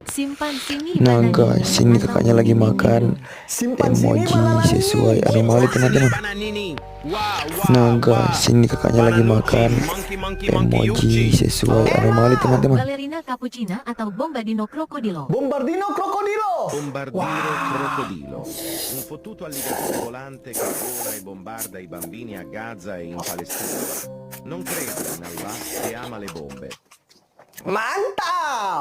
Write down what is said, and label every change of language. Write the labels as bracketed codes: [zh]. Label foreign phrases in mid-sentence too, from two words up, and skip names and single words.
[id] Simpan sini Nah bananini guys, ini atau kakaknya lagi mini makan Simpan sini emoji banana sesuai ini. anomali teman-teman. Nah guys, ini kakaknya lagi makan emoji sesuai anomali teman-teman. Ballerina cappuccina atau bombardino crocodilo. Bombardino crocodilo. [it] Bombardino crocodilo, un fottuto alligatore volante che vola e bombarda i bambini a Gaza e in Palestina. Non crede in Allah e ama le bombe. [id] Mantap.